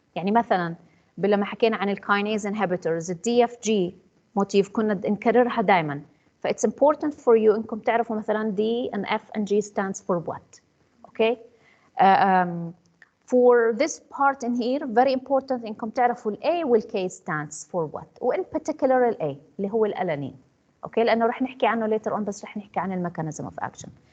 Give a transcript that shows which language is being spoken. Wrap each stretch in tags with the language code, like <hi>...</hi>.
<ar>يعني مثلا لما حكينا عن الكاينيز inhibitors DFG موتيف كنا نكررها دائما.</ar> <en>فit's important for you</en> <ar>انكم تعرفوا مثلا</ar> <en>D and F and G stands for what. Okay. For this part in here very important</en> <ar>انكم تعرفوا ال A وال K</ar> <en>stands for what.</en> <ar>و</ar> <en>in particular</en> <ar>ال A اللي هو الألانين.</ar> <en>Okay.</en> <ar>لأنه رح نحكي عنه</ar> <en>later on</en> <ar>بس رح نحكي عن الميكانيزم</ar> <en>of action.</en>